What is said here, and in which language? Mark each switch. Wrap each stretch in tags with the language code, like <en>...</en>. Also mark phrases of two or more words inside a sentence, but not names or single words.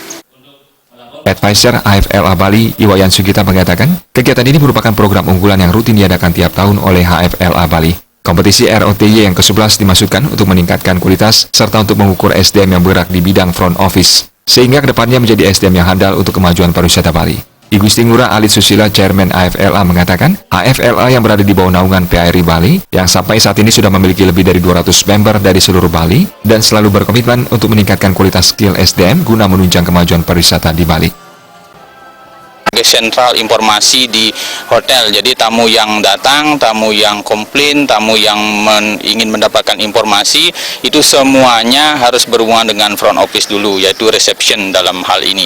<id>Advisor AFLA Bali, Iwayan Sugita mengatakan, kegiatan ini merupakan program unggulan yang rutin diadakan tiap tahun oleh HFLA Bali. Kompetisi ROTY yang ke-11 dimaksudkan untuk meningkatkan kualitas serta untuk mengukur SDM yang bergerak di bidang</id> <en>front office,</en> <id>sehingga kedepannya menjadi SDM yang handal untuk kemajuan pariwisata Bali. I Gusti Ngurah Alit Susila, Chairman AFLA mengatakan, HFLA yang berada di bawah naungan PHRI Bali, yang sampai saat ini sudah memiliki lebih dari 200 member dari seluruh Bali, dan selalu berkomitmen untuk meningkatkan kualitas skill SDM guna menunjang kemajuan pariwisata di Bali. Sentral informasi di hotel, jadi tamu yang datang, tamu yang komplain, tamu yang ingin mendapatkan informasi, itu semuanya harus berhubungan dengan</id> <en>front office</en> <id>dulu, yaitu reception dalam hal ini.</id>